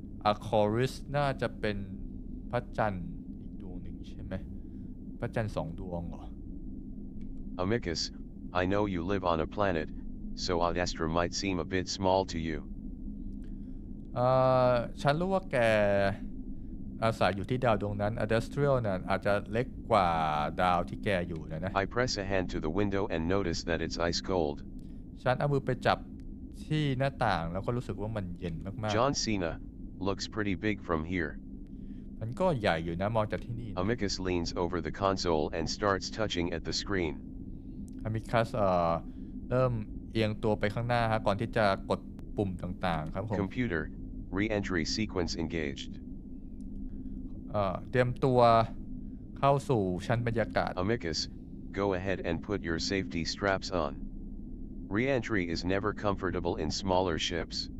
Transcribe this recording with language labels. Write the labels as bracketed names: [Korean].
[Thai] Anchorus น่าจะเป็นพระจันทร์อีกดวงหนึ่งใช่ไหมพระจันทร์2 ดวงเหรอ [English] Amicus, I know you live on a planet, so Adestra might seem a bit small to you. [Thai] ฉันรู้ว่าแกอาศัยอยู่ที่ดาวดวงนั้น Adestral น่ะอาจจะเล็กกว่าดาวที่แกอยู่นะ [English] I press a hand to the window and notice that it's ice cold. [Thai] ฉันเอามือไปจับที่หน้าต่างแล้วก็รู้สึกว่ามันเย็นมาก [English] John Cena, looks pretty big from here. [Thai] ๆมันก็ใหญ่อยู่นะมองจากที่นี่นะ [English] Amicus leans over the console and starts touching at the screen. [Thai] อามิคัสเริ่มเอียงตัวไปข้างหน้าฮะก่อนที่จะกดปุ่มต่างๆครับผม [English] Computer, re-entry sequence engaged. [Thai] เตรียมตัวเข้าสู่ชั้นบรรยากาศ [English] Amicus, go ahead and put your safety straps on. Re-entry is never comfortable in smaller ships.